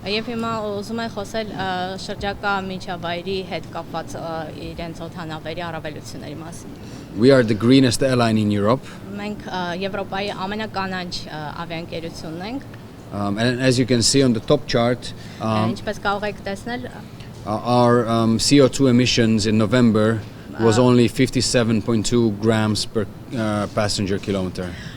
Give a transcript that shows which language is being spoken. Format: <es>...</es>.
<hy>Եվ հիմա ուզում եմ խոսել շրջակա միջավայրի հետ կապված իրենց օդանավերի առավելությունների մասին։</hy> <en>We are the greenest airline in Europe.</en> <hy>Մենք Եվրոպայի ամենականանչ ավիաընկերությունն ենք։</hy> <en>And as you can see on the top chart,</en> <hy>ինչպես կարող եք տեսնել,</hy> <en>our CO2 emissions in November was only 57.2 grams per passenger kilometer.</en>